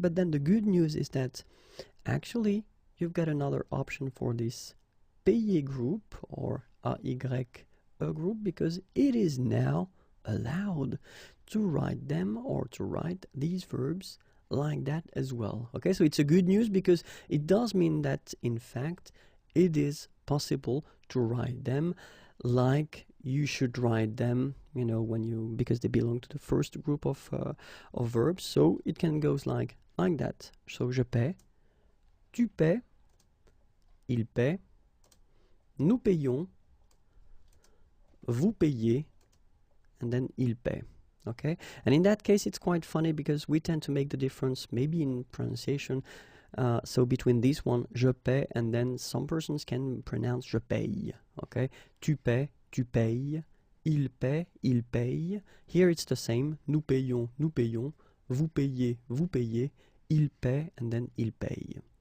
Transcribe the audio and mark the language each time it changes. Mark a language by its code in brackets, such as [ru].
[en] But then the good news is that actually you've got another option for this payer group or AY group, because it is now allowed to write them or to write these verbs like that as well. Okay, so it's a good news because it does mean that in fact it is possible to write them like you should write them, you know, when you, because they belong to the first group of verbs. So it can go like that. [fr] So je paie, tu paies, il paie, nous payons, vous payez, [en] and then [fr] il paie. [en] Okay, and in that case it's quite funny because we tend to make the difference maybe in pronunciation, so between this one, [fr] je paie, [en] and then some persons can pronounce [fr] je paye. Okay, tu paies, tu payes, il paie, il paye. [en] Here it's the same, [fr] nous payons, vous payez, vous payez, il paie, and then il paye.